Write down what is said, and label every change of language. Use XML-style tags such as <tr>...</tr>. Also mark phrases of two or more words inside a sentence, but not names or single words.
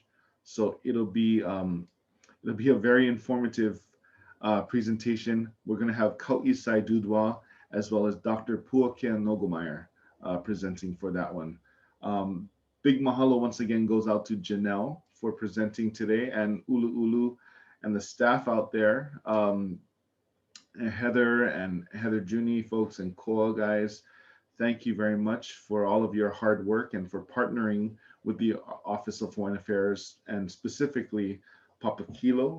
<en>So it'll be a very informative presentation. We're going to have Kauʻisai Dudwa as well as Dr. Puakea Nogomeyer presenting for that one. Big mahalo once again goes out to Janelle for presenting today, and ʻUluʻulu and the staff out there, and Heather Juni folks and Koa guys. Thank you very much for all of your hard work and for partnering with the Office of Hawaiian Affairs and specifically Papakilo.</en>